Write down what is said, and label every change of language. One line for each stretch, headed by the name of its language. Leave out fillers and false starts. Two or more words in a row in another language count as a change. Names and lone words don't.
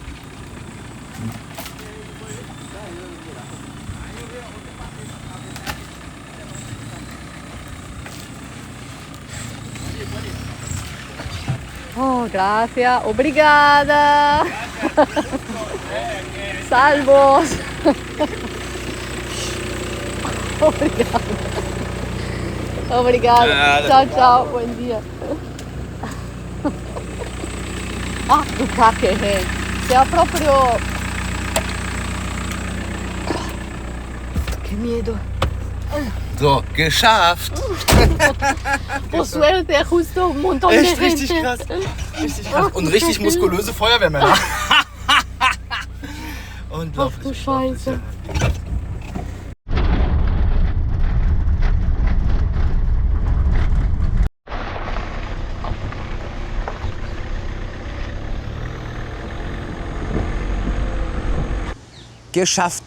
Spanish: Oh, gracias.
Portuguese: Obrigada. Salvos. Obrigada.
Italian: Ciao.
Spanish: Buen día.
German: Ah, du Kacke, hey.
Italian: Sei proprio... Che miedo.
German: So, geschafft.
Spanish: Por suerte, justo un montón de
German: Echt
Spanish: gente.
German: richtig krass. Und richtig muskulöse Feuerwehrmänner. Ach Unglaublich. du Scheiße. Geschafft.